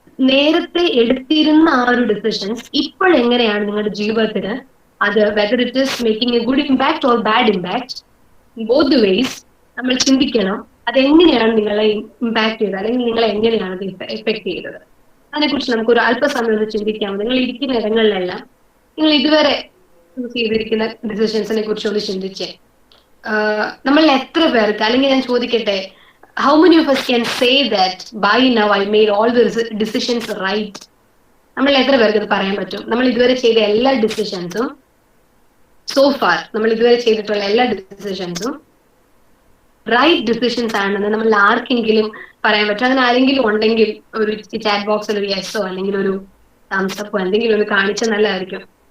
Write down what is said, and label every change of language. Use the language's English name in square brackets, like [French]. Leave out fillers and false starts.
[Malayalam] നേരത്തെ എടുത്തിരുന്ന ആ ഒരു ഡിസിഷൻസ് ഇപ്പോഴെങ്ങനെയാണ് നിങ്ങളുടെ ജീവിതത്തിന് അത്, [English] whether it is making a good impact or bad impact, both ways [Malayalam] നമ്മൾ ചിന്തിക്കണം. അതെങ്ങനെയാണ് നിങ്ങളെ ഇമ്പാക്ട് ചെയ്തത്, അല്ലെങ്കിൽ നിങ്ങളെ എങ്ങനെയാണ് അത് എഫക്ട് ചെയ്തത്? അതിനെക്കുറിച്ച് നമുക്കൊരു അല്പസമയം ഒന്ന് ചിന്തിക്കാം. നിങ്ങൾ ഇരിക്കുന്ന ഇടങ്ങളിലെല്ലാം നിങ്ങൾ ഇതുവരെ ചൂസ് ചെയ്തിരിക്കുന്ന ഡിസിഷൻസിനെ കുറിച്ച് ഒന്ന് ചിന്തിച്ചേ. നമ്മൾ എത്ര പേർക്ക്, അല്ലെങ്കിൽ ഞാൻ ചോദിക്കട്ടെ, [English] How many of us can say that by now I made all the decisions right? [Malayalam] നമ്മൾ എത്ര പേർക്ക് ഇത് പറയാൻ പറ്റും? നമ്മൾ ഇതുവരെ ചെയ്ത എല്ലാ ഡിസിഷൻസും, സോ ഫാർ നമ്മൾ ഇതുവരെ ചെയ്തിട്ടുള്ള എല്ലാ ഡിസിഷൻസും റൈറ്റ് ഡിസിഷൻസ് ആണെന്ന് നമ്മൾ ആർക്കെങ്കിലും പറയാൻ പറ്റും? അങ്ങനെ ആരെങ്കിലും ഉണ്ടെങ്കിൽ ഒരു ചാറ്റ് ബോക്സിൽ ഒരു യെസോ അല്ലെങ്കിൽ ഒരു തംസപ്പോ എന്തെങ്കിലും ഒന്ന് കാണിച്ചാൽ നല്ലതായിരിക്കും.